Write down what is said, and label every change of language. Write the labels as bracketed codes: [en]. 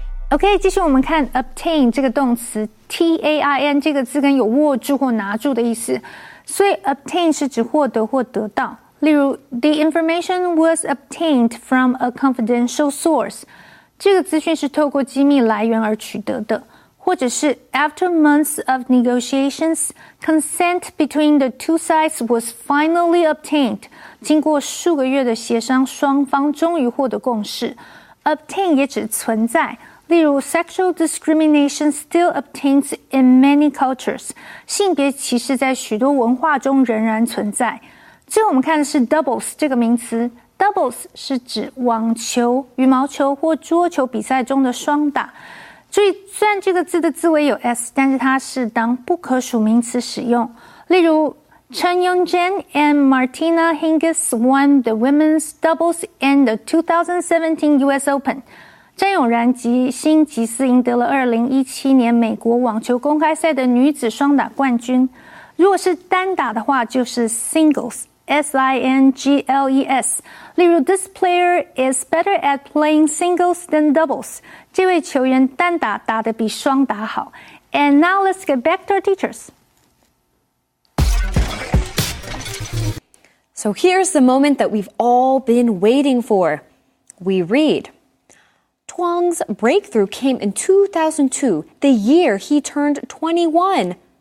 [zh] OK， 继续我们看 obtain 这个动词 T-A-I-N 这个字根有握住或拿住的意思，所以 obtain 是指获得或得到。例如 The information was obtained from a confidential source，这个资讯是透过机密来源而取得的。 [en] 或者是 After months of negotiations, consent between the two sides was finally obtained. [zh] 经过数个月的协商，双方终于获得共识。 [en] Obtain 也指存在，例如 Sexual discrimination still obtains in many cultures. [zh] 性别歧视在许多文化中仍然存在。最后我们看的是 doubles 这个名词。Doubles 是指网球、羽毛球或桌球比赛中的双打。注意，虽然这个字的字尾有 s， 但是它是当不可数名词使用。 [en] 例如 Chen Yongzhen and Martina Hingis won the women's doubles in the 2017 US Open. [zh] 詹永然及辛吉斯赢得了2017年美国网球公开赛的女子双打冠军。 [en] 如果是单打的话，就是 singles。Singles， 例如 This player is better at playing singles than doubles. [zh] 这位球员单打打得比双打好。 [en] And now let's get back to our teachers. So here's the moment that we've all been waiting for. We read, Chuang's breakthrough came in 2002, the year he turned 21.